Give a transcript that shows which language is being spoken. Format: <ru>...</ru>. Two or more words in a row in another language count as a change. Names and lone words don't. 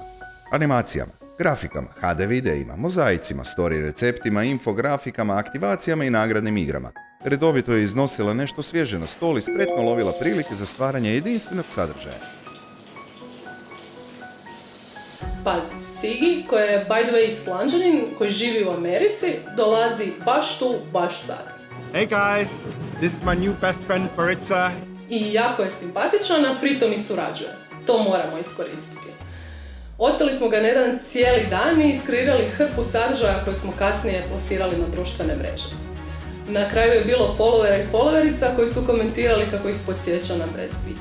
<hr>Animacijama, grafikama, HD videima, mozaicima, story receptima, infografikama, aktivacijama i nagradnim igrama. Redovito je iznosila nešto svježe na stol i spretno lovila prilike za stvaranje jedinstvenog sadržaja. Pazi, Sigi, koji je</hr> <en>by the way</en> <hr>Islanđanin, koji živi u Americi, dolazi baš tu, baš sad.</hr> <en>Hey guys, this is my new best friend Maritza.</en> <hr>I jako je simpatičan, a pritom i surađuje. To moramo iskoristiti. Oteli smo ga na jedan cijeli dan i iskreirali hrpu sadržaja koje smo kasnije plasirali na društvene mreže. Na kraju je bilo followera i followerica koji su komentirali kako ih podsjeća na Brad Pitt.</hr>